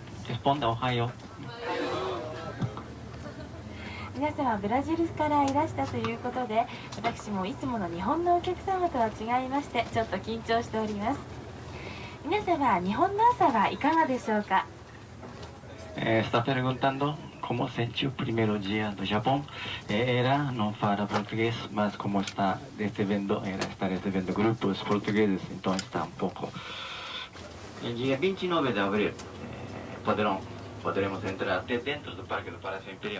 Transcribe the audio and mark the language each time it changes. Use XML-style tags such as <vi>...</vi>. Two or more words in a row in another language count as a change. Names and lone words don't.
<pt>responda Ohio.</pt> <ja>皆様ブラジルからいらしたということで、私もいつもの日本のお客様とは違いましてちょっと緊張しております。皆様、日本の朝はいかがでしょうか。</ja> <pt>Está perguntando cómo sentiu o primeiro dia do Japão. Ela não fala português, mas como está recebendo grupos portugueses, então está um pouco. Dia 29 de abril, poderemos entrar até dentro do Parque do Palácio Imperial.</pt>